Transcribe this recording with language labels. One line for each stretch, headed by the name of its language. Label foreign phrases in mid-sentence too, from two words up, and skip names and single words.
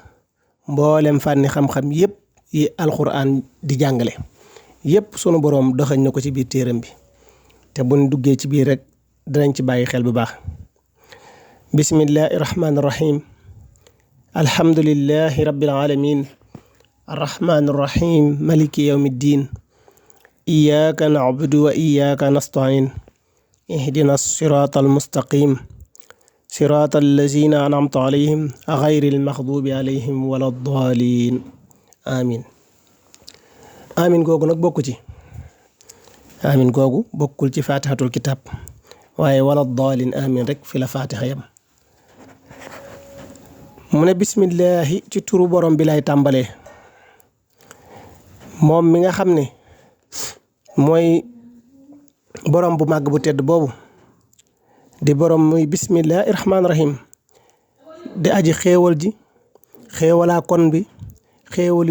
Wolof: mboolem fànni xam-xam yépp yi alxuraan di jàngale yépp sunu boroom doxañ na ko ci biir téeram bi te buñ duggee ci biir rek dinañ ci bàyyi xel bu baax
Arabic: بسم الله الرحمن الرحيم الحمد لله رب العالمين الرحمن الرحيم مالك يوم الدين إياك نعبد وإياك نستعين اهدنا الصراط المستقيم صراط الذين أنعمت عليهم غير المغضوب عليهم ولا الضالين آمين آمين
Wolof: googu nag bokku ci
Arabic: آمين
Wolof: googu bokkul ci fatihatul kitab waaye wala
Arabic: الضالين آمين
Wolof: rek fi la fatiha yam mu ne bismillahi ci turu borom bi lay tàmbalee moom mi nga xam ne mooy borom bu màgg bu tedd boobu di borom muy
Arabic: بسم الله الرحمن الرحيم
Wolof: di aji xéewal ji xéewalaa kon bi xéewal